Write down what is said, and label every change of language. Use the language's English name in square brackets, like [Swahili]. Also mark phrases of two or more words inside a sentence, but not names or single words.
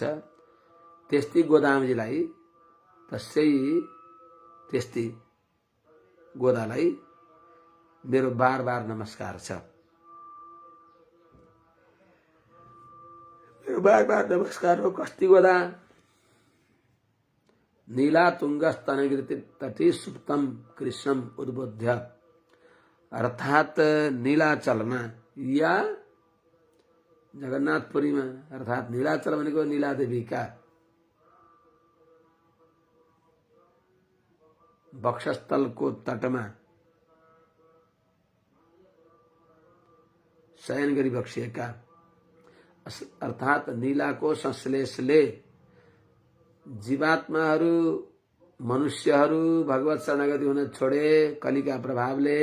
[Nepali] त्यस्तै गोदामजीलाई त्यस्तै गोदालाई मेरो बार बार नमस्कार छ। मेरो बार बार नमस्कार हो। कस्ती गोदा [Sanskrit] नीला तुंगस्तनगिरि तटी सुप्तम कृष्णम उद्बोध्य [Nepali] अर्थात नीलाचलमा या जगन्नाथपुरीमा अर्थात नीलाचल भनेको नीला देवीका वक्षस्थलको तटमा शयन गरी बक्सिएका अर्थात नीलाको संश्लेषले जीवात्माहरू मनुष्यहरू भगवत शरणागति हुन छोडे कलिका प्रभावले।